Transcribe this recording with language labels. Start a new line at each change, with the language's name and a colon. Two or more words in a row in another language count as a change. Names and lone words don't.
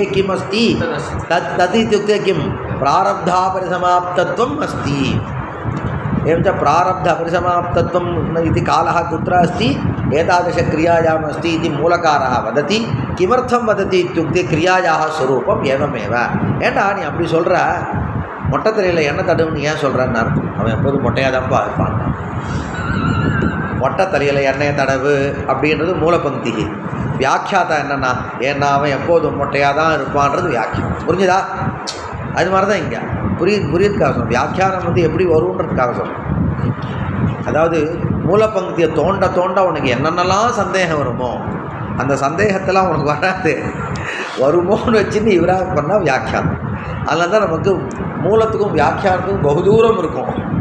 Sanskrit: किम् अस्ति तत् इत्युक्ते किं प्रारब्धापरिसमाप्तत्वम् अस्ति एवं च प्रारब्धापरिसमाप्तत्वम् इति कालः कुत्र अस्ति एतादृशक्रियायाम् अस्ति इति मूलकारः वदति किमर्थं वदति इत्युक्ते क्रियायाः स्वरूपम् एवमेव
Tamil: ஏண்டா நீ அப்படி சொல்கிற மொட்டை தலையில் எண்ணெய் தடவுன்னு ஏன் சொல்கிறேன்னு அவன் எப்போதும் மொட்டையாக தான்ப்பா இருப்பான் மொட்டை தலையில் எண்ணெயை தடவு அப்படின்றது மூலப்பந்தி வியாக்கியாத்தா என்னென்னா ஏன்னா அவன் எப்போதும் மொட்டையாக தான் இருப்பான்றது வியாக்கியம் புரிஞ்சுதா அது மாதிரி தான் இங்கே புரியுதுக்காக சொல்கிறேன் வியாக்கியானம் வந்து எப்படி வருன்றதுக்காக சொல்கிறேன் அதாவது மூலப்பங்கியை தோண்ட தோண்ட உனக்கு என்னென்னலாம் சந்தேகம் வருமோ அந்த சந்தேகத்தெல்லாம் உனக்கு வராது வருமோன்னு வச்சுன்னு இவராக பண்ணால் வியாக்கியானம் அதனால தான் நமக்கு மூலத்துக்கும் வியாக்கியானத்துக்கும் பகுதூரம் இருக்கும்